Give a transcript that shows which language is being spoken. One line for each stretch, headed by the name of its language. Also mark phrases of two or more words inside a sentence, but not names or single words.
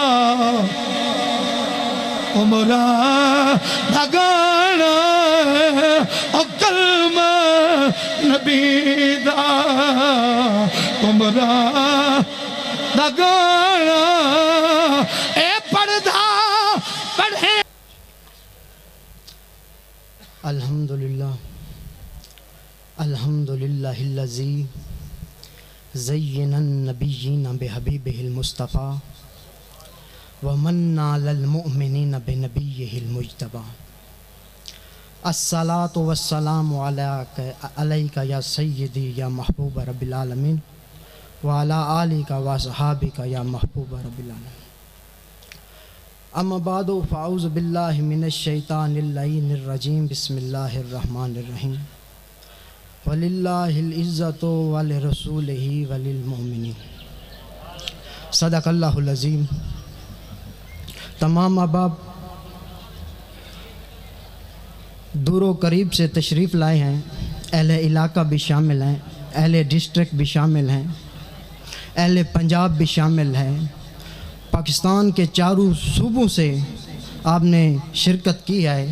Punjabi: عمراں لگانا او کلمہ نبی دا عمراں لگانا اے پڑھدا پڑھے.
Arabic: الحمد لله الحمد لله الذي زين النبيين بحبيبه المصطفى ومن على المؤمنين بنبيه المجتبى. الصلاة والسلام عليك يا سيدي يا محبوب رب العالمين وعلى آلك وأصحابك يا محبوب رب العالمين. أما بعد فأعوذ بالله من الشيطان اللعين الرجيم. بسم الله الرحمن الرحيم۔ ولله العزة ولرسوله وللمؤمنين. صدق الله العظيم.
Urdu: تمام احباب دور قریب سے تشریف لائے ہیں، اہل علاقہ بھی شامل ہیں، اہل ڈسٹرکٹ بھی شامل ہیں، اہل پنجاب بھی شامل ہیں، پاکستان کے چاروں صوبوں سے آپ نے شرکت کی ہے.